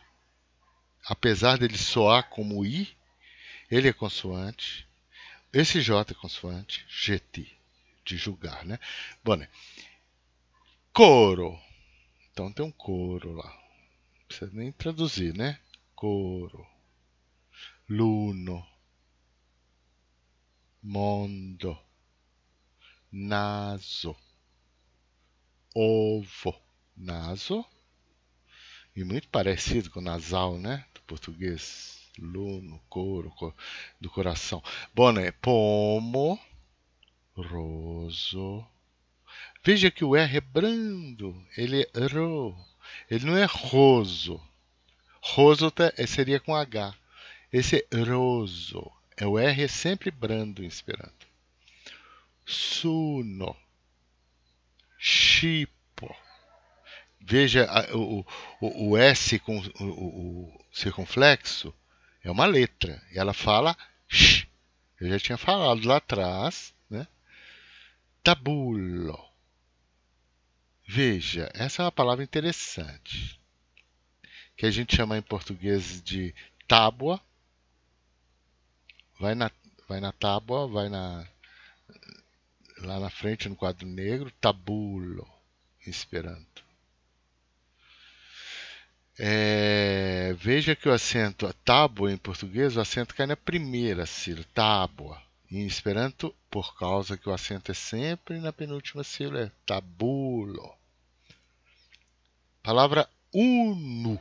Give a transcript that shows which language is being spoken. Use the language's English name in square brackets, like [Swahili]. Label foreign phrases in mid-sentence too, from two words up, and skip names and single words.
[Portuguese] Apesar dele soar como i, ele é consoante. Esse j é consoante. Jete. De julgar, né? Bom, né? Coro. Então tem um coro lá. Não precisa nem traduzir, né? [Esperanto] Coro. Luno. Mondo. Naso. Ovo. Naso. [Portuguese] E muito parecido com nasal, né? Do português. [Esperanto] Luno, coro, [Portuguese] do coração. Bom, né? [Esperanto] Pomo. Roso. [Portuguese] Veja que o R é brando. Ele é ro. Ele não é roso. Roso seria com H. Esse é roso. O R é sempre brando em Esperanto. [Esperanto] Suno. Chipo. [Portuguese] Veja o S com o circunflexo é uma letra. E ela fala sh. Eu já tinha falado lá atrás, né? Tabulo. Veja, essa é uma palavra interessante. Que a gente chama em português de tábua. Vai na tábua, lá na frente no quadro negro, tabulo, em Esperanto. Veja que o acento tábua em português, o acento cai na primeira sílaba, tábua. Em Esperanto, por causa que o acento é sempre na penúltima sílaba, é tabulo. Palavra uno.